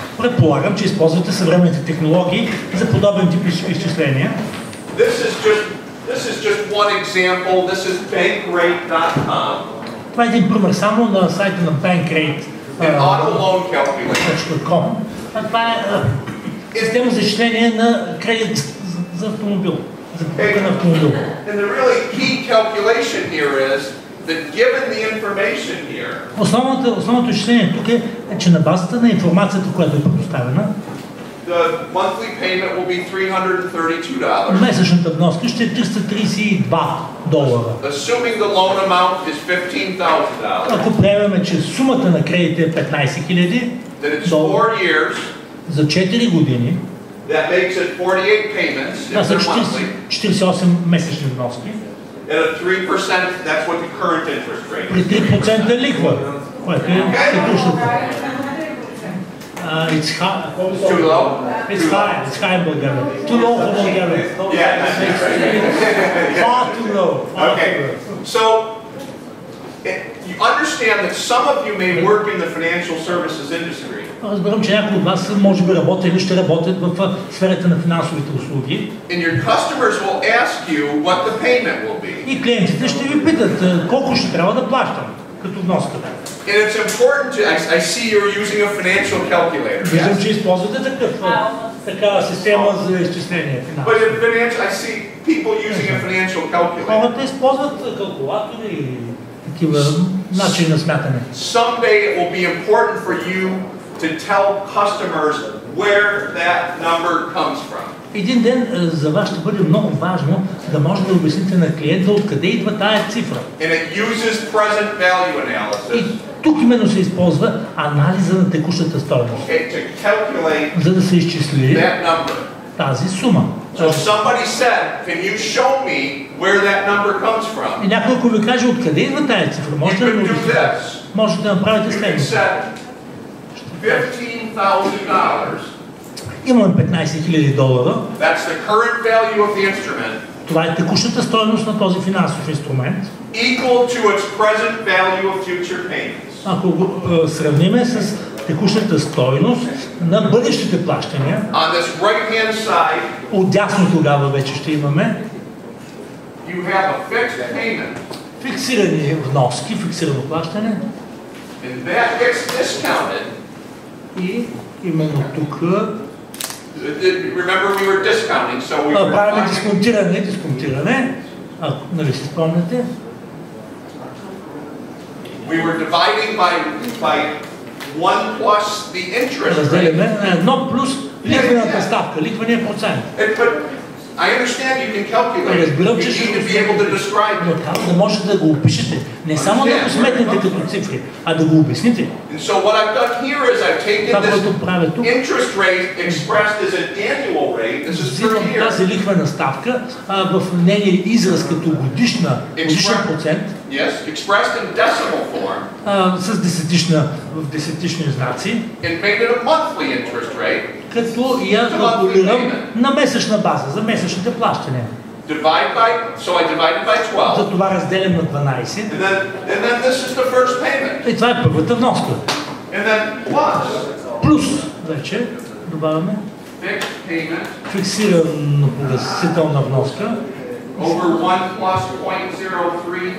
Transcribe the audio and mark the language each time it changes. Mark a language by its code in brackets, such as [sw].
[bg] Предполагам, че използвате съвременните технологии за подобен тип изчисления. [en] This is just one example. This is bankrate.com. [bg] Това е един пример само на сайта на bankrate.com. Това е система за изчисление на кредит за автомобил. [en] And the really key calculation here is that given the information here, [bg] основното изчисление тук е, че на базата на информацията, която е предоставена, [en] the monthly payment will be $332. [bg] Месечната вноска ще е $332. [en] Assuming the loan amount is $15,000. [bg] Ако приемем, че сумата на кредита е $15,000, [en] that it's 4 years. [bg] За 4 години. [en] That makes it 48 payments. [bg] Това са 48 месечни вноски. [en] At a 3%, that's what the current interest rate is. [bg] При 3% лихва, което е текущата. [en] It's high. Too low? It's high in Bulgaria. Too low for Bulgaria. Far too low. Okay. So, you understand that some of you may work in the financial services industry. [bg] Разбирам, че някои от вас може би работят или ще работят в сферата на финансовите услуги. [en] And your customers will ask you what the payment will be. [bg] И клиентите ще ви питат колко ще трябва да плащам като вноска. [en] And it's important to, I see you're using a financial calculator. [bg] Виждам, че използвате такава система за изчисление. [en] But in financial, I see people using a financial calculator. [bg] Хората използват калкулатори и такива начини на смятане. [en] Someday it will be important for you to tell customers where that number comes from. [bg] Един ден за вас ще бъде много важно да може да обясните на клиента откъде идва тая цифра. [en] And it uses present value analysis. [bg] И тук именно се използва анализа на текущата стойност. [en] To calculate [bg] за да се изчисли [en] that number. [bg] Тази сума. [en] So somebody said, can you show me where that number comes from? [bg] И някой ако ви каже откъде идва тая цифра, може да можете да направите следното. [en] $15,000. [bg] Имаме $15,000. [en] That's the current value of the instrument. [bg] Това е текущата стойност на този финансов инструмент. [en] Equal to its present value of future payments. [bg] Ако го сравниме с текущата стойност на бъдещите плащания. [en] On this right-hand side. [bg] Отдясно тогава вече ще имаме. [en] You have a fixed payment. [bg] Фиксирани вноски, фиксирано плащане. [en] And that gets discounted. [bg] И именно тук [en] remember we were discounting, so we were [bg] правим дисконтиране, нали си спомняте? [en] We were dividing by 1 plus the interest rate. [bg] Разделяме на 1 плюс лихвената ставка, лихвения процент. [en] I understand you can calculate. [bg] Разбирам, [en] You [bg] че [en] need to be able to describe [bg] но [en] it. [bg] трябва да можете да го опишете. Не само да го сметнете като цифри, а да го обясните. [en] And so what I've done here is I've taken [bg] Това, [en] this [bg] което правя тук, [en] interest rate expressed as an annual rate. This is per [bg] взимам [en] year. [bg] тази лихвена ставка в нейния израз като годишен процент, [en] Yes, expressed in decimal form. [bg] С десетични знаци, [en] And made it a monthly interest rate. [bg] като я калкулирам на месечна база, за месечните плащания. [en] So I divided by 12. [bg] За това разделям на 12. [en] And then this is the first payment. [bg] И това е първата вноска. [en] And then plus. [bg] Плюс вече добавяме [en] Fixed payment. [bg] Фиксирана погасителна вноска. [en] Over 1 plus 0.03